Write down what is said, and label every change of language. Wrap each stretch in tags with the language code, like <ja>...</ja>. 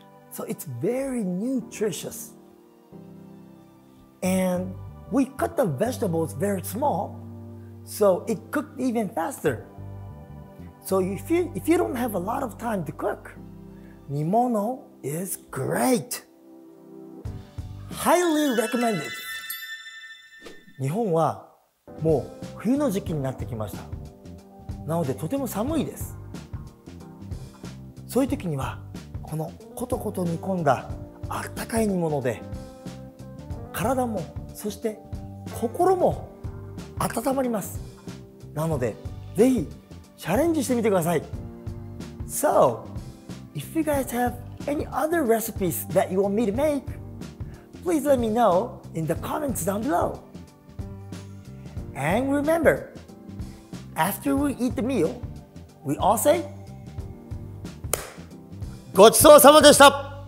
<en>So it's very nutritious. And we cut the vegetables very small, so it cooked even faster. So if you don't have a lot of time to cook, nimono is great. Highly recommended.</en> <ja>日本はもう冬の時期になってきました。なのでとても寒いです。そういう時にはこのコトコト煮込んだあったかい煮物で体もそして心も温まります。なのでぜひチャレンジしてみてください。</ja> <en>So, if you guys have any other recipes that you want me to make, please let me know in the comments down below. And remember, after we eat the meal, we all say,</en> <ja>ごちそうさまでした!</ja>